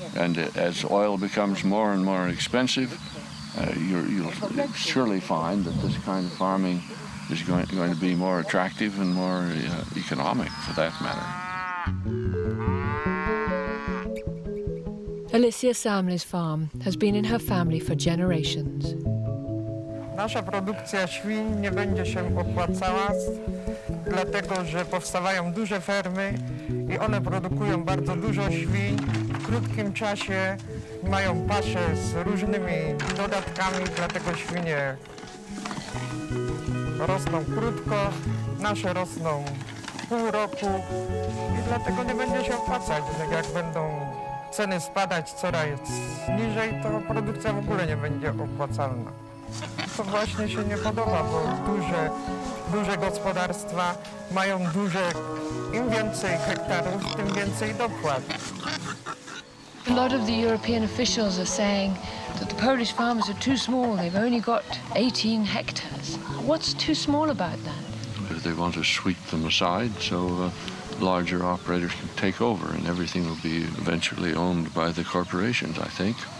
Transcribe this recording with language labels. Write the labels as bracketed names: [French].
[English] And as oil becomes more and more expensive, you'll surely find that this kind of farming is going to be more attractive and more economic for that matter. Alicia Samley's farm has been in her family for generations. [Polish] Nasza produkcja świń nie będzie się opłacała, dlatego że powstawają duże fermy i one produkują bardzo dużo świń. W krótkim czasie mają pasze z różnymi dodatkami, dlatego świnie rosną krótko, nasze rosną pół roku i dlatego nie będzie się opłacać. Jak będą ceny spadać coraz niżej, to produkcja w ogóle nie będzie opłacalna. To właśnie się nie podoba, bo duże gospodarstwa mają im więcej hektarów, tym więcej dopłat. [English] A lot of the European officials are saying that the Polish farmers are too small. They've only got 18 hectares. What's too small about that? They want to sweep them aside so larger operators can take over and everything will be eventually owned by the corporations, I think.